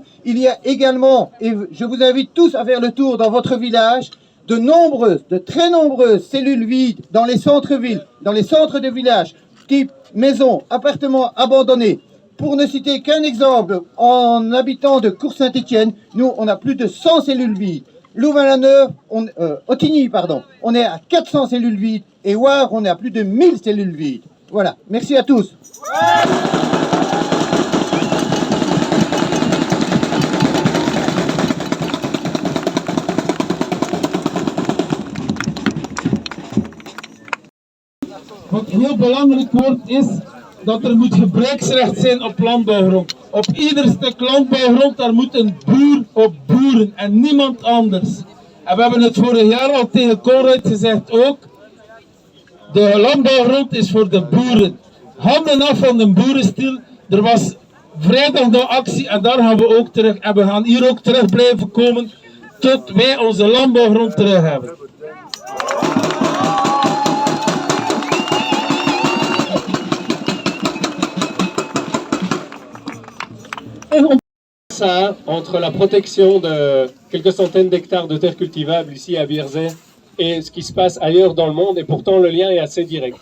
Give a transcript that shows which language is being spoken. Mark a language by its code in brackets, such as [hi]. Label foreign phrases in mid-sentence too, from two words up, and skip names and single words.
[fr] Il y a également, et je vous invite tous à faire le tour dans votre village, de très nombreuses cellules vides dans les centres-villes, dans les centres de villages, type maisons, appartements abandonnés. Pour ne citer qu'un exemple, en habitant de Cour-Saint-Étienne, nous, on a plus de 100 cellules vides. Louvain-la-Neuve, Ottigny, pardon, on est à 400 cellules vides. Et Wavre, on est à plus de 1000 cellules vides. Voilà, merci à tous. [nl] Wat heel belangrijk wordt is dat er moet gebruiksrecht zijn op landbouwgrond. Op ieder stuk landbouwgrond daar moet een boer op boeren en niemand anders. En we hebben het vorig jaar al tegen Colruyt gezegd ook. De landbouwgrond is voor de boeren. Handen af van de boerenstiel. Er was vrijdag de actie en daar gaan we ook terug. En we gaan hier ook terug blijven komen tot wij onze landbouwgrond terug hebben. [fr] Ça, entre la protection de quelques centaines d'hectares de terres cultivables ici à Vierzey et ce qui se passe ailleurs dans le monde, et pourtant le lien est assez direct.